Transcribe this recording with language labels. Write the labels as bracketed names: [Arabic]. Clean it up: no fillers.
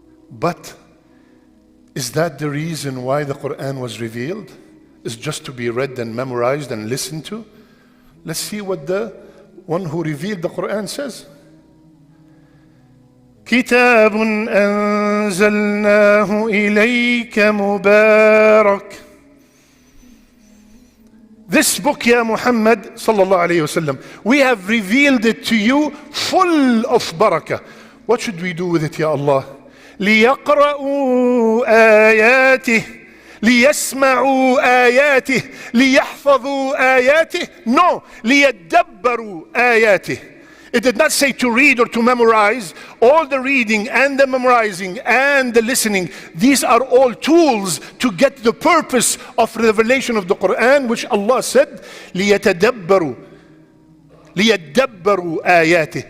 [English] But is that the reason why the Quran was revealed? Is just to be read and memorized and listened to? Let's see what the one who revealed the Quran says. [Arabic] كتاب أنزلناه إليك مبارك. [English] This book, ya Muhammad sallallahu alayhi wasallam, we have revealed it to you full of barakah. What should we do with it, ya Allah? [Arabic] ليقرأوا آياته ليسمعوا آياته ليحفظوا آياته. [English] No, [Arabic] ليدبروا آياته. [English] It did not say to read or to memorize. All the reading and the memorizing and the listening, these are all tools to get the purpose of revelation of the Qur'an, which Allah said, [Arabic] لِيَتَدَبَّرُوا آيَاتِهِ.